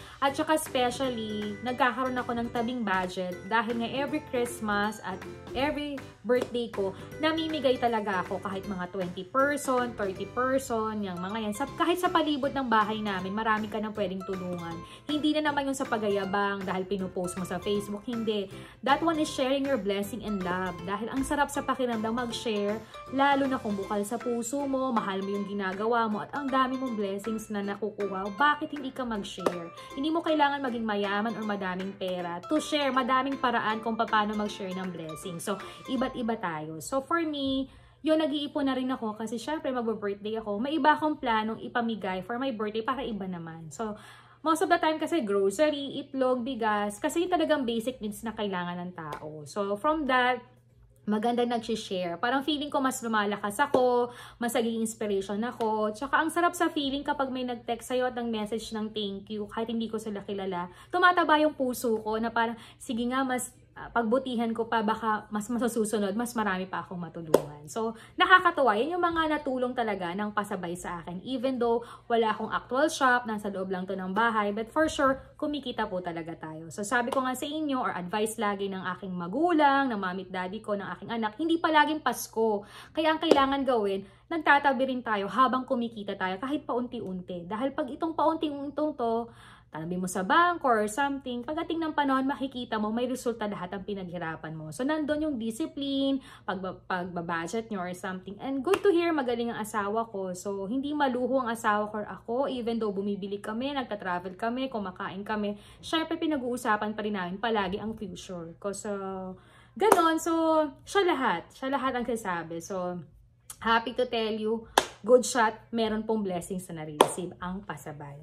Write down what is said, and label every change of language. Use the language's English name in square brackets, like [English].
[Filipino] At saka especially, nagkakaroon ako ng tabing budget dahil nga every Christmas at every birthday ko, namimigay talaga ako kahit mga 20 person, 30 person, yung mga yan. Kahit sa palibot ng bahay namin, marami ka nang pwedeng tulungan. Hindi na naman yung sa pagayabang dahil pinupost mo sa Facebook, hindi. [English] That one is sharing your blessing and love. [Filipino] Dahil ang sarap sa pakiramdam mag-share, lalo na kung bukal sa puso mo, mahal mo yung ginagawa mo, at ang dami mong blessings na nakukuha. Bakit hindi ka mag-share? Hindi mo kailangan maging mayaman or madaming pera [English] to share. [Filipino] Madaming paraan kung paano mag-share ng blessing. So, iba't iba tayo. So, for me, yun, nag-iipon na rin ako kasi syempre mag-birthday ako. May iba akong planong ipamigay for my birthday para iba naman. So, most of the time kasi grocery, itlog, bigas, kasi yung talagang basic needs na kailangan ng tao. So, from that, maganda nag-share. Parang feeling ko mas lumalakas ako, mas naging inspiration ako. Tsaka ang sarap sa feeling kapag may nag-text sa'yo at ng-message ng thank you, kahit hindi ko sila kilala. Tumataba yung puso ko na parang, sige nga, mas pagbutihan ko pa, baka mas masusunod, mas marami pa akong matulungan. So, nakakatuwa. Yan yung mga natulong talaga ng pasabay sa akin. Even though wala akong actual shop, nasa loob lang to ng bahay, [English] but for sure, [Filipino] kumikita po talaga tayo. So, sabi ko nga sa inyo, or advice lagi ng aking magulang, ng mami at daddy ko, ng aking anak, hindi palaging Pasko. Kaya ang kailangan gawin, nagtatabi rin tayo habang kumikita tayo, kahit paunti-unti. Dahil pag itong paunti-unti to, tanabi mo sa bangko or something, pagdating ng panahon, makikita mo, may resulta lahat ang pinaghirapan mo. So, nandun yung discipline, pagbabudget nyo or something. [English] And good to hear, [Filipino] magaling ang asawa ko. So, hindi maluho ang asawa ko or ako, even though bumibili kami, nagta-travel kami, kumakain kami. Syempre, pinag-uusapan pa rin namin palagi ang future ko. So, ganon. So, siya lahat ang sasabi. [English] So, happy to tell you, [Filipino] good shot, meron pong blessings na na-receive ang pasabay.